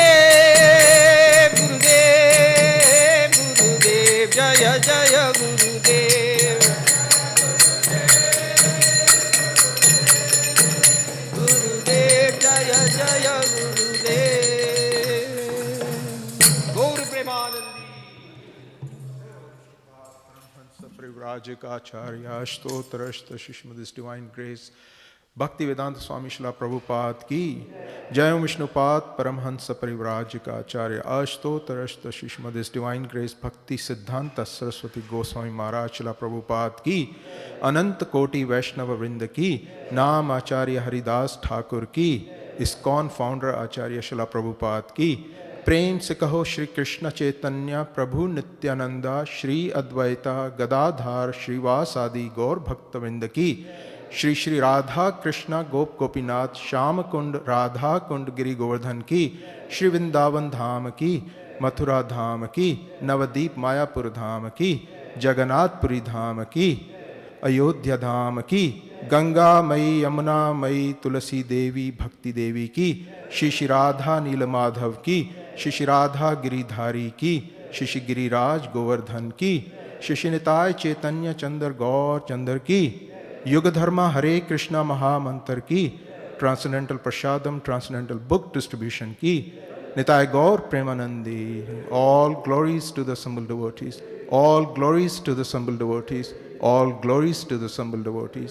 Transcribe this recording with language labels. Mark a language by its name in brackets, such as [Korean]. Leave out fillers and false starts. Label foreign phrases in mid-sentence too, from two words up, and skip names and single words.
[Hindi] जय जय गुरुदेव जय जय गुरुदेव गौर प्रेमानंदी परिव्राजग आचार्य स्तोत्रष्ट शिश्मद [English] His Divine Grace [Hindi] भक्ति वेदांत स्वामी श्रील प्रभुपाद की जय विष्णुपाद परमहंस परिव्राजिक आचार्य अष्टोतरष्ट शिश्मद [English] His Divine Grace [Hindi] भक्ति सिद्धांत सरस्वती गोस्वामी महाराज श्रील प्रभुपाद की अनंत कोटि वैष्णव वृंद की नाम आचार्य हरिदास ठाकुर की इस्कॉन फाउंडर आचार्य श्रील प्रभुपाद की प्रेम से कहो श्री कृष्ण चैतन्य प्रभु नित्यानंदा श्री अद्वैता गदाधार श्रीवास आदि गौर भक्तवृंद की श्री श्री राधा कृष्ण गोप गोपीनाथ श्याम कुंड राधा कुंड गिरि गोवर्धन की श्री वृंदावन धाम की मथुरा धाम की नवदीप मायापुर धाम की जगन्नाथपुरी धाम की अयोध्या धाम की गंगा मई यमुना मई तुलसी देवी भक्ति देवी की श्री श्री राधा नीलमाधव की श्री श्री राधा गिरिधारी की श्री श्री गिरिराज गोवर्धन की श्री श्री निताय चैतन्य चंद्र गौर चंद्र की युग धर्मा हरे कृष्णा महामंत्र की ट्रांसेंडेंटल प्रसादम [English] transcendental book distribution [Hindi] की निताई गौर प्रेमानंदी. [English] All glories to the assembled devotees. All glories to the assembled devotees. All glories to the assembled devotees.